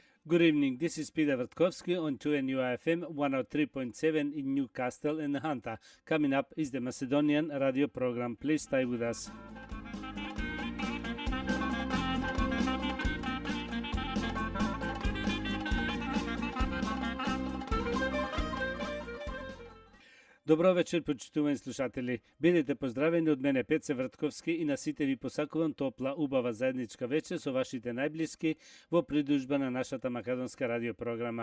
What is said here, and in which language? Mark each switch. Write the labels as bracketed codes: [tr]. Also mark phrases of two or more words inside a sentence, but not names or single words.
[en] Good evening. This is Peter Vertkovsky on 2NUI FM 103.7 in Newcastle and Hunter. Coming up is the Macedonian radio program. Please stay with us. [mk] Добро вечер, почитувани слушатели. Бидете поздравени од мене Пеце Вртковски и на сите ви посакувам топла, убава заедничка вечер со вашите најблиски во придружба на нашата македонска радиопрограма.